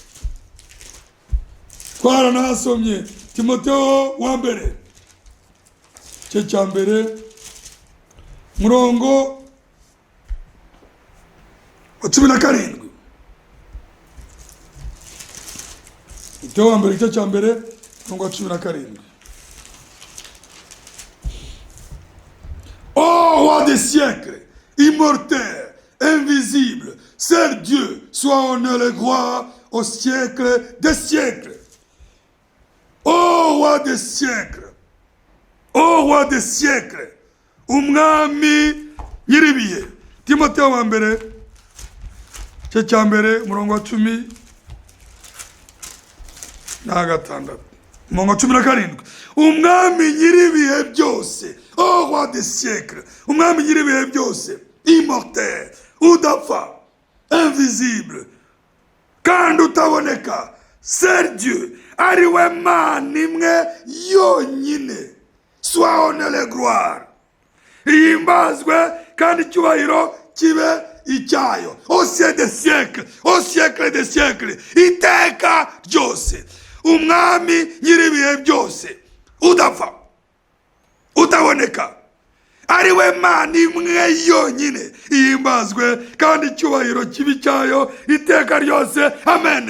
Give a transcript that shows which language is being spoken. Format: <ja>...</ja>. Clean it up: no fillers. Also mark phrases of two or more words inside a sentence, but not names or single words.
<rw>Twaranasomye Timoteyo wa mbere cya mbere murongo wa 17. Timoteyo wa mbere cya mbere murongo wa 17.</rw> <fr>Ô roi des siècles, immortel, invisible, seul Dieu, soit honneur et gloire au siècle des siècles. Ô roi des siècles, ô roi des siècles,</fr> <rw>umwami nyiribihe. Timotheo wa mbere cye cya mbere umurongo wa 10 na gatandatu, umurongo wa 17. Umwami nyiribihe byose,</rw> <fr>ô roi des siècles,</fr> <rw>umwami nyiribihe byose, immortel, udapfa, invisible, kandi utaboneka,</rw> <fr>c'est Dieu,</fr> <rw>ari we Mana imwe yonyine,</rw> <fr>soit honneur et gloire,</fr> <rw>ihimbazwe kandi icyubahiro kibe icyayo,</rw> <fr>au siècle des siècles, au siècle des siècles,</fr> <rw>iteka ryose. Umwami nyiribihe byose, udapfa, utaboneka, ari we Mana imwe yonyine, ihimbazwe kandi icyubahiro kibi cyayo iteka ryose. Amen.</rw>